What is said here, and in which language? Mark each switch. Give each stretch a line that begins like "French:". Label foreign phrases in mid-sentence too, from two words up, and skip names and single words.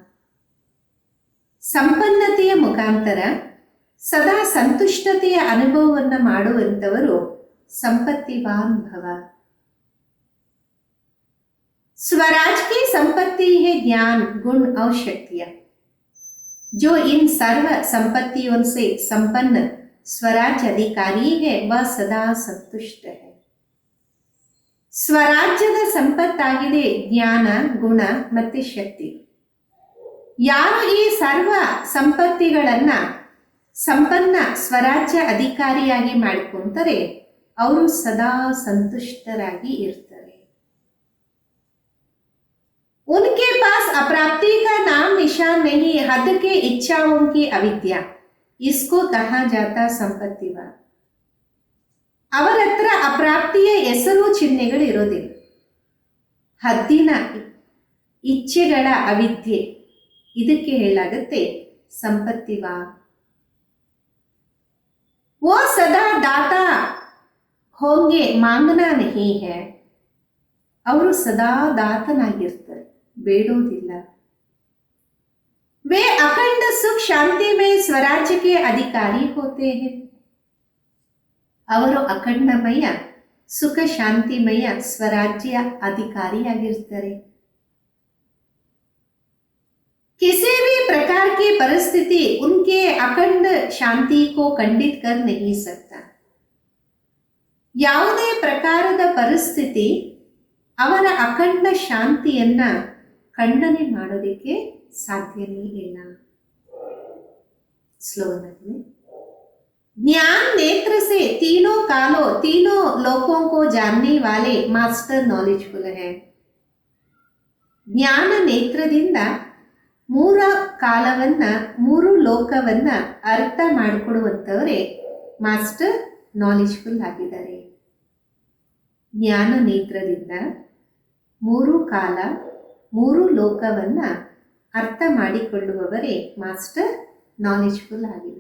Kannada: ಸಂಪನ್ನತೆಯ ಮುಖಾಂತರ ಸದಾ ಸಂತುಷ್ಟತೆಯ ಅನುಭವವನ್ನು ಮಾಡುವಂತವರು ಸಂಪತ್ತಿವಾನ್ ಭವ.
Hindi: स्वराज की संपत्ति है ज्ञान, गुण और शक्तियां. जो इन सर्व संपत्तियों से संपन्न स्वराज अधिकारी है वह सदा संतुष्ट है.
Kannada: ಸ್ವರಾಜ್ಯದ ಸಂಪತ್ತಾಗಿದೆ ಜ್ಞಾನ, ಗುಣ ಮತ್ತು ಶಕ್ತಿ. ಯಾರು ಈ ಸರ್ವ ಸಂಪತ್ತಿಗಳನ್ನ ಸಂಪನ್ನ ಸ್ವರಾಜ್ಯ ಅಧಿಕಾರಿಯಾಗಿ ಮಾಡಿಕೊಂತಾರೆ ಅವರು ಸದಾ ಸಂತುಷ್ಟರಾಗಿ ಇರ್ತಾರೆ.
Hindi: उनके पास अप्राप्ति का नाम निशान नहीं, हद के इच्छाओं की अविद्या, इसको कहा जाता संपत्तिवान.
Kannada: ಅವರ ಹತ್ರ ಅಪ್ರಾಪ್ತಿಯ ಹೆಸರು ಚಿಹ್ನೆಗಳು ಇರೋದಿಲ್ಲ. ಹದ್ದಿನ ಇಚ್ಛೆಗಳ ಅವಿದ್ಯೆ, ಇದಕ್ಕೆ ಹೇಳಾಗುತ್ತೆ ಸಂಪತ್ತಿವಾನ್.
Hindi: वो सदा दाता होंगे, मांगना नहीं है.
Kannada: ಅವರು ಸದಾ ದಾತನಾಗಿರ್ತಾರೆ, ಬೇಡೋದಿಲ್ಲ.
Hindi: वे अखंड सुख शांति में स्वराज्य के अधिकारी होते हैं.
Kannada: ಅವರು ಅಖಂಡಮಯ ಸುಖ ಶಾಂತಿಮಯ ಸ್ವರಾಜ್ಯ ಅಧಿಕಾರಿಯಾಗಿರ್ತಾರೆ.
Hindi: किसी भी प्रकार की परिस्थिति उनके अखंड शांति को खंडित कर नहीं सकता.
Kannada: ಯಾವುದೇ ಪ್ರಕಾರದ ಪರಿಸ್ಥಿತಿ ಅವರ ಅಖಂಡ ಶಾಂತಿಯನ್ನ ಖಂಡನೆ ಮಾಡೋದಕ್ಕೆ ಸಾಧ್ಯನೇ ಇಲ್ಲ. ಸ್ಲೋನಲ್ಲಿ,
Hindi: ज्ञान नेत्र से तीनों कालों तीनों लोकों को जानने वाले
English: master knowledgeful
Hindi: है.
Kannada: ಜ್ಞಾನ ನೇತ್ರದಿಂದ ಮೂರ ಕಾಲವನ್ನ ಮೂರು ಲೋಕವನ್ನ ಅರ್ಥ ಮಾಡಿಕೊಡುವಂಥವರೇ
English: master knowledgeful
Kannada: ಆಗಿದ್ದಾರೆ. ಜ್ಞಾನ ನೇತ್ರದಿಂದ ಮೂರು ಕಾಲ ಮೂರು ಲೋಕವನ್ನ ಅರ್ಥ ಮಾಡಿಕೊಳ್ಳುವವರೇ
English: master knowledgeful
Kannada: ಆಗಿದ್ದಾರೆ.